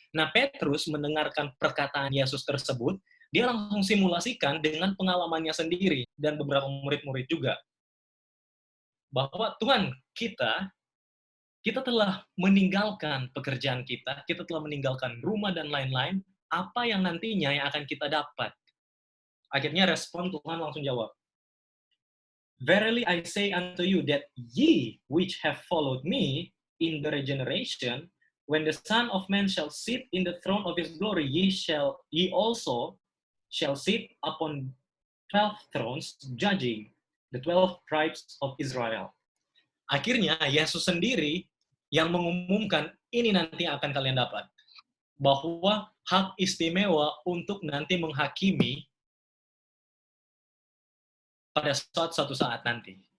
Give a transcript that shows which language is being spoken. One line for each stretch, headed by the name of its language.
Indonesian: Nah, Petrus mendengarkan perkataan Yesus tersebut, dia langsung simulasikan dengan pengalamannya sendiri dan beberapa murid-murid juga. Bahwa Tuhan, kita telah meninggalkan pekerjaan kita telah meninggalkan rumah dan lain-lain, apa yang nantinya yang akan kita dapat? Akhirnya respon Tuhan langsung jawab,
English: Verily I say unto you that ye which have followed me in the regeneration, when the Son of Man shall sit in the throne of his glory, ye also shall sit upon 12 thrones, judging the 12 tribes of Israel.
Indonesian: Akhirnya Yesus sendiri yang mengumumkan ini nanti akan kalian dapat. Bahwa hak istimewa untuk nanti menghakimi pada suatu saat nanti.